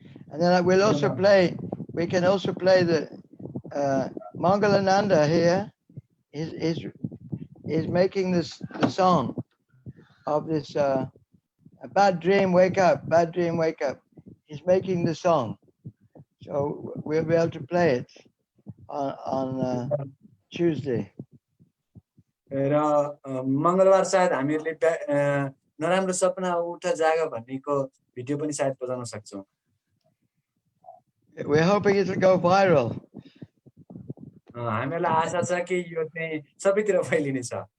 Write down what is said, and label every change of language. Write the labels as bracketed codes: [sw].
[en] And then we'll also we can also play the Mangalananda here is making the song of this a bad dream, wake up, bad dream, wake up. He's making the song. So we'll be able to play it on Tuesday. [ne] र मंगलबार सायद हामीहरुले नराम्रो सपना उठ जागा भन्नेको video पनि सायद बजाउन सक्छौं. [en] We're hoping it will go viral. [ne] हामीलाई आशा छ कि यो चाहिँ सबैतिर फैलिने छ.